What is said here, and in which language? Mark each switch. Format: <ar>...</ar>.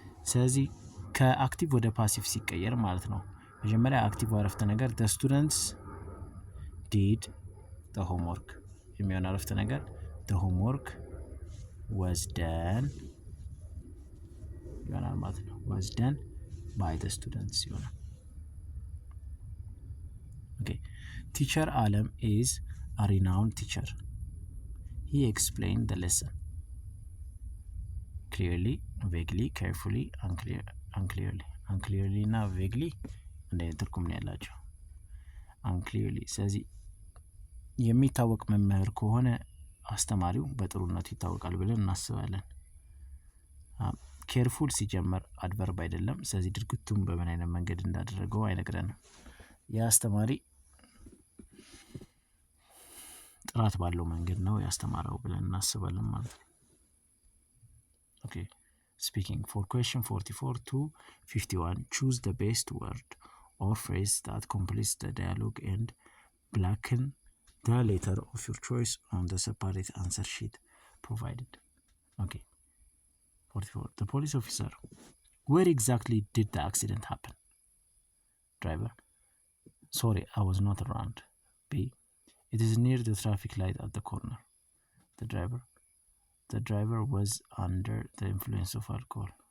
<am>ስለዚህ ከአክቲቭ ወደ ፓሲቭ ሲቀየር ማለት ነው። መጀመሪያ አክቲቭ አረፍተ ነገር</am> <en>the students did the homework</en> <am>የሚሆን አረፍተ ነገር</am> <en>the homework was done</en> <am>ይሆናል ማለት ነው።</am> <en>was done by the students</en> <am>ይሆናል። Okay.</am> <en>Teacher Alam is a renowned teacher. He explained the lesson clearly, vaguely, carefully, unclearly.</en> <am>unclearly እና vaguely እንደ ትርጉም ነው ያላቸው። unclearly ስለዚህ የሚታወቅ መምህር ከሆነ አስተማሪው በጥሩነቱ ይታወቃል ብለን እናስባለን። ኬርፉል ሲጀመር አድቨርብ አይደለም። ስለዚህ ድርጊቱን በምን አይነት መንገድ እንዳደረገው አይነግረንም። የአስተማሪ ጥራት ባለው መንገድ ነው ያስተማረው ብለን እናስባለን ማለት ነው። ኦኬ</am> <en>speaking for question 44 to 51 choose the best word or phrase that completes the dialogue and blacken the letter of your choice on the separate answer sheet provided. Okay. 44 the police officer, where exactly did the accident happen? Driver, sorry, I was not around. B, it is near the traffic light at the corner. The driver was under the influence of alcohol.</en>